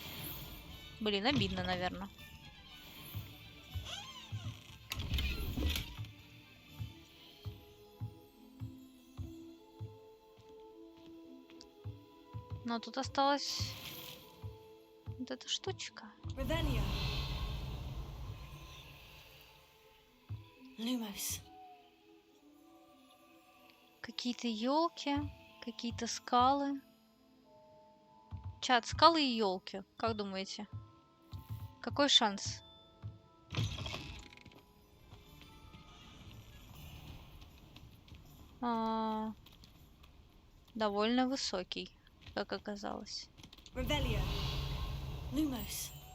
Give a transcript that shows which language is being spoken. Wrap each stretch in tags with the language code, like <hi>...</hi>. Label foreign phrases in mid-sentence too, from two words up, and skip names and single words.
<ru>Блин, обидно, наверное. Но тут осталась вот эта штучка. Revelio. Lumos. Какие-то елки, какие-то скалы. Чат, скалы и елки. Как думаете? Какой шанс? Довольно высокий, как оказалось. Revelio. Lumos.</ru>